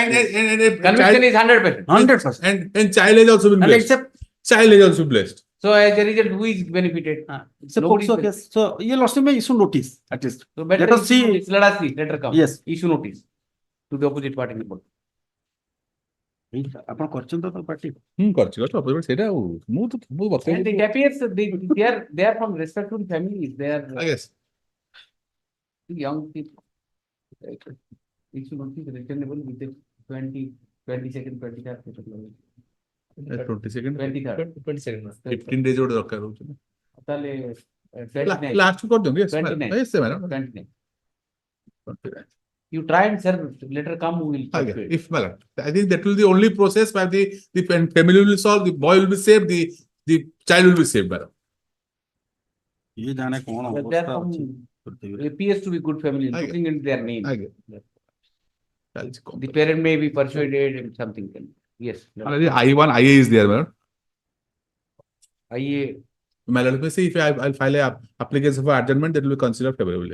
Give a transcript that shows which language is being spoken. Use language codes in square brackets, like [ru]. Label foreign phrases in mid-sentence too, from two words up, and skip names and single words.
[en] And conviction is 100%. 100%. And child has also been And blessed. child is also blessed. So as a result, who is benefited? It's a Nobody POCSO is case. So your lordship may issue notice at least. So better Let us issue see. notice. Let us see. Let her come. Yes. Issue notice to the opposite party report. [or] ଆପଣ କରିଛନ୍ତି ତ ପାର୍ଟି କରିଛି କରିଛି ସେଇଟା ଆଉ ମୁଁ ବତେଇବି [en] And it appears they are from respectful families. They are yes young people. Issue notice returnable with the 22nd, 23rd. 22nd 23rd. [or] 15 days ଗୋଟେ ଦରକାର ହଉଛି ନା ତାହେଲେ 29. ଲାଷ୍ଟ କୁ କରିଦିଅନ୍ତୁ yes 29. [en] yes madam 29. You try and serve, let her come, we will. Okay. If madam, I think that will be the only process where the family will solve, the boy will be saved, the child will be saved, madam. [hi] ये जाने कौन [en] But they are from, appears to be good family, looking into their name. The parent may be persuaded and something. Yes. Already I1 IA is there, madam. IA. My let me see if I'll file a application for adjournment that will be considered favorably.